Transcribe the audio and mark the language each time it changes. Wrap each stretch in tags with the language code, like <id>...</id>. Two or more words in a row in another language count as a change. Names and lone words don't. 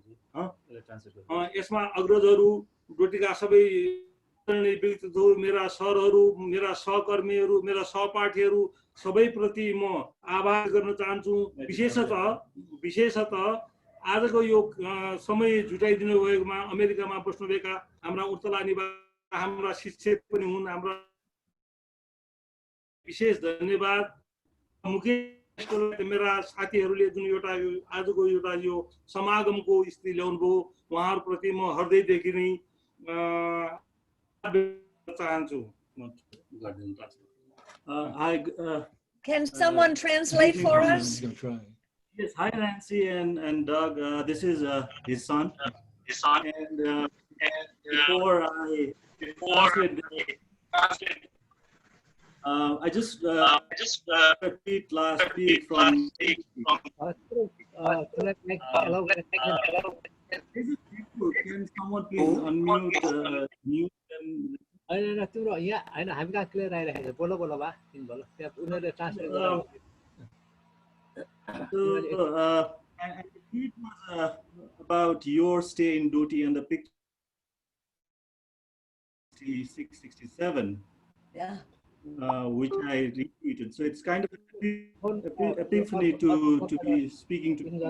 <ne>यसमा अग्रजहरू डोटीका सबै व्यक्तित्वहरू मेरा सरहरू मेरा सहकर्मीहरू मेरा सहपाठीहरू सबै प्रति म आभार गर्न चाहन्छु विशेषतः आजको यो समय जुटाइदिनु भएकोमा अमेरिकामा बस्नुभएका हाम्रा उर्तला निवासी हाम्रा शिक्षक पनि हुन् हाम्रा विशेष धन्यवाद मुकेश मेरा साथीहरूले जुन एउटा आजको एउटा यो समागमको स्थिति ल्याउनु भयो उहाँहरुप्रति म हृदयदेखि नै चाहन्छु</ne> <en>Can someone translate for us? Yes, hi Nancy and Doug. This is his son. And before I I just repeat last week from. Can someone please unmute mute and.</en> <ne>तिम्रो यहाँ हैन हामी कहाँ क्लियर आइरहेको छ बोलो बोलो बा तिमी बोलो त्यहाँ उनीहरुले ट्रान्सलेट गर्नु</ne> <en>and the tweet was about your stay in Doti and the picture 6667 which I retweeted. So it's kind of an epiphany to be speaking to you.</en>